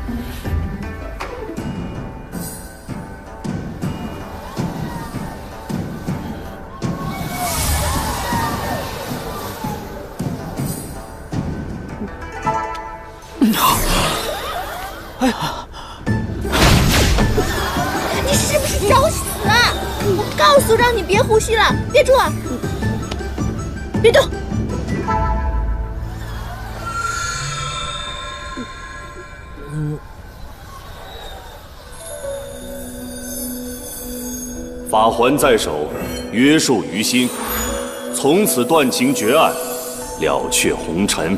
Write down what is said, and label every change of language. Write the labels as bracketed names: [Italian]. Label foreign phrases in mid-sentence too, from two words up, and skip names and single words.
[Chinese] 哎呀！你是不是找死啊？我告訴讓你別呼吸了，憋住啊！別動。法環在手，約束於心，從此斷情絕案，了卻紅塵。